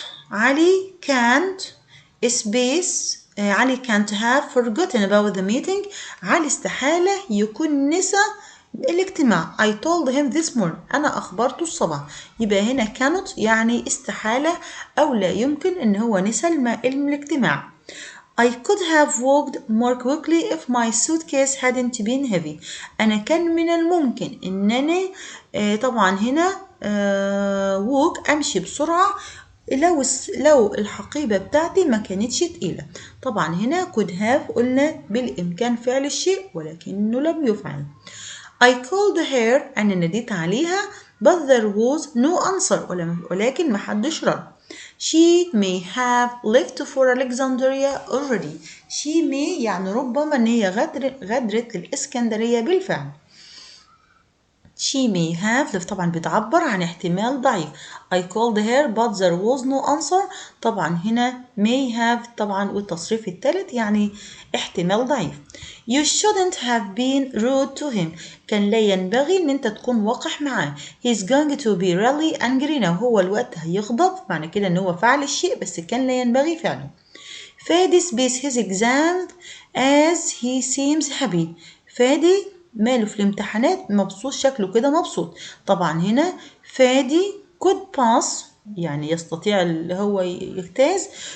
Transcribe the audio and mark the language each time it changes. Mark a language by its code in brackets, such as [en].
[en] علي can't space علي can't have forgotten about the meeting. [ar] علي استحالة يكون نسى الاجتماع. [en] I told him this morning. [ar] أنا أخبرته الصباح. يبقى هنا cannot يعني استحالة أو لا يمكن إن هو نسى الاجتماع. [en] I could have walked more quickly if my suitcase hadn't been heavy. [ar] أنا كان من الممكن إنني طبعا هنا walk أمشي بسرعة لو الحقيبة بتاعتي ما كانتش تقيلة. طبعا هنا could have قلنا بالإمكان فعل الشيء ولكنه لم يفعل. [en] I called her [ar] أنا ناديت عليها [en] but there was no answer [ar] ولكن ما حدش رد. [en] She may have left for Alexandria already. She may [ar] يعني ربما إن هي غادرت الإسكندرية بالفعل. [en] She may have [ar] طبعا بتعبر عن احتمال ضعيف. [en] I called her but there was no answer. [ar] طبعا هنا may have طبعا والتصريف الثالث يعني احتمال ضعيف. [en] You shouldn't have been rude to him. [ar] كان لا ينبغي ان انت تكون وقح معاه. [en] He's going to be really angry now. [ar] هو الوقت هيغضب. معنى كده ان هو فعل الشيء بس كان لا ينبغي فعله. [en] فادي space his exam as he seems happy. [ar] فادي ماله في الامتحانات مبسوط شكله كده مبسوط. طبعا هنا فادي could pass يعني يستطيع اللي هو يجتاز.